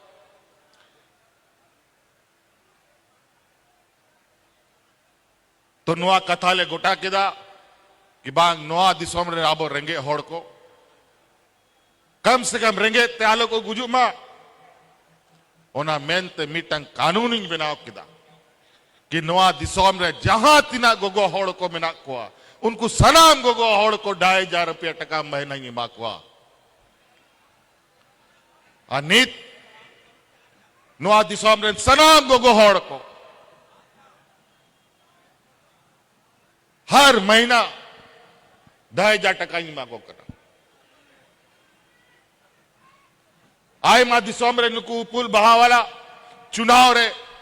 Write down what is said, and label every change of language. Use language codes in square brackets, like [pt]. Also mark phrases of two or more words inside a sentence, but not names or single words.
[sat] तो नोआ कथा ले गोटा किदा कि बांग नोआ दिसोम रे आबो रेंगे होड़ को [hi] कम से कम [sat] रेंगे त्यालो को गुजू मा ओना मेनते मीटंग कानूनी बनाव किदा कि नोआ दिसोम रे जहां तिना गोगो होड़ को मिना को उनको सनाम गोगो होड़ को 2,500 रुपया टका महीना ही माकवा अनित नोआ दिसोम रे सनाम गोगो होड़ को हर महीना 2,000 टका ही मांगो करा आय मा दिसोम रे नुकु पुल बहावाला चुनाव रे